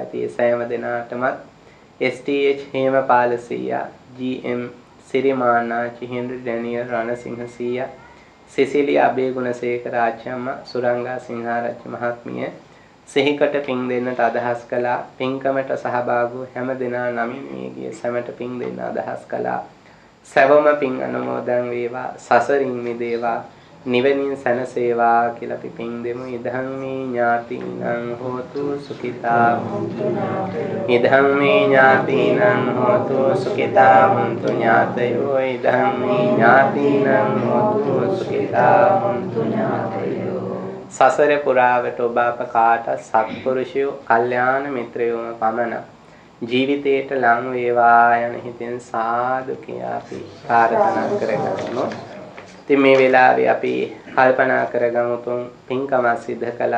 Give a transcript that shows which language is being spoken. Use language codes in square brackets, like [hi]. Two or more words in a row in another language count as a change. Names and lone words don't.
[si] ඉතින් ඒ සෑම දෙනාටමත් STH හේමපාල සීයා, GM සිරිමානාචි, හෙන්රි ඩැනියල් රණසිංහ සීයා, සිසිලියා අබේගුණසේකර ආච්චියම්මා, සුරංගා සිංහාරච්චි මහත්මිය සිහිකට පින් දෙන්නට අදහස් කළා. පින්කමට සහභාගී හැම දෙනා නමින් මේ ගිය සැමට පින් දෙන්න අදහස් කළා. සැවම පින් අනුමෝදන් වේවා, සසරින් මිදේවා, නිවනින් සැනසේවා කියලා අපි පින් දෙමු. [pi] ඉදං මේ ඥාතිනං හෝතු සුඛිතා හොන්තු ඥාතයෝ. ඉදං මේ ඥාතිනං හෝතු සුඛිතා හොන්තු ඥාතයෝ. ඉදං මේ ඥාතිනං හෝතු සුඛිතා හොන්තු ඥාතයෝ. [si] සසර පුරාවට ඔබ අප කාට සත්පුරුෂයෝ, කල්යාණ මිත්‍රයෝම පමණ ජීවිතයට ලං වේවා යන හිතෙන් සාදු කියා අපි ප්‍රාර්ථනා කරගමු. ඉතින් මේ වෙලාවේ අපි කල්පනා කරගමු තුන් පින්කම සිද්ධ කළා.